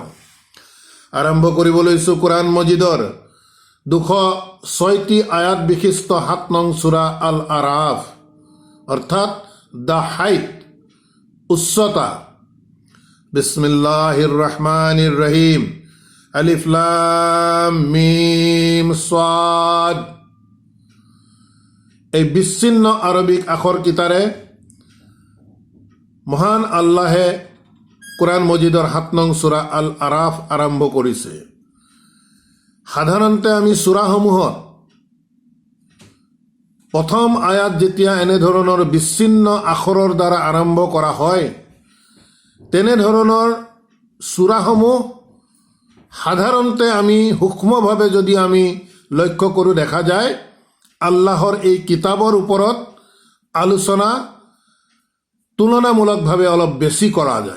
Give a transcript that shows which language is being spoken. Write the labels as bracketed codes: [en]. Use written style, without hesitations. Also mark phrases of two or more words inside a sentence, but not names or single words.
[as] আৰম্ভ কৰিব লৈছোঁ কোৰআন মজিদৰ 206টি আয়াত বিশিষ্ট 7 নং সূৰা আল আৰাফ, অৰ্থাৎ [en] the height, [as] উচ্চতা। [ar] بسم الله الرحمن الرحيم. ألف لام ميم صاد. [as] এই বিচ্ছিন্ন আৰবিক আখৰকেইটাৰে মহান আল্লাহে কোরআন মজিদৰ 7 নং সূৰা আল আৰাফ আৰম্ভ কৰিছে। সাধাৰণতে আমি সূৰাসমূহত প্ৰথম আয়াত যেতিয়া এনেধৰণৰ বিচ্ছিন্ন আখৰৰ দ্বাৰা আৰম্ভ কৰা হয়, তেনেধৰণৰ সূৰাসমূহ সাধাৰণতে আমি সূক্ষ্মভাৱে যদি আমি লক্ষ্য কৰোঁ দেখা যায় আল্লাহৰ এই কিতাপৰ ওপৰত আলোচনা তুলনামূলকভাৱে অলপ বেছি কৰা যায়।